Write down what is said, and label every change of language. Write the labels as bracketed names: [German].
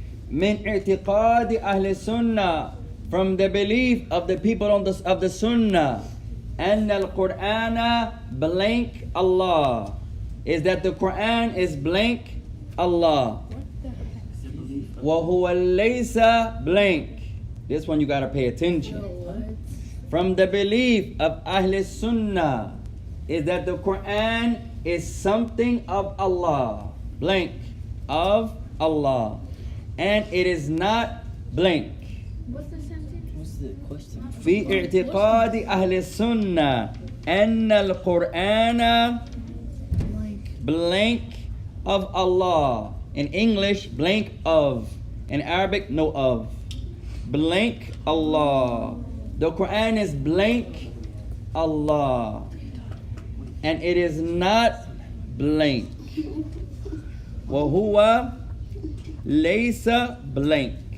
[Arabic] من اعتقاد أهل السنة, [English] from the belief of the people of the Sunnah, [Arabic] أن القرآن [English] blank Allah, is that the Quran is blank Allah. [Arabic] وهو ليس blank. [English] This one you gotta pay attention. From the belief of Ahl Sunnah is that the Quran is something of Allah, blank of Allah, and it is not blank. What's the sentence? What's the question? [Arabic] في اعتقاد أهل السنة أن القرآن blank of Allah. [English] In English, blank of. In Arabic, no of. Blank Allah. The Quran is blank Allah, and it is not blank. [Arabic] وهو ليس blank.